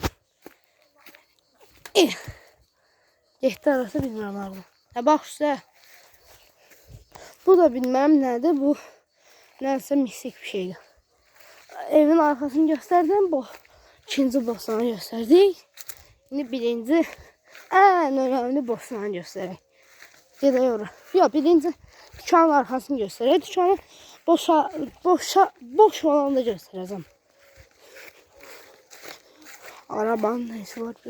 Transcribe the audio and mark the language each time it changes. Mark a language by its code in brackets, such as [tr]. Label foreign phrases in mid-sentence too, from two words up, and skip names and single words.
[az] Getdi arası bilmirəm arada. Bax üstə. Bu da bilmem nədir. Bu nəsə misik bir şeydir. Evin arxasını göstərdim. Bu ikinci bostanı göstərdik. [tr] Şimdi birinci en önemli boşluğunu göstereyim. Gidiyorum. Yok birinci dükkanın arkasını göstereyim. Dükkanın boş olanı da göstereceğim. Arabanın neyse var burada.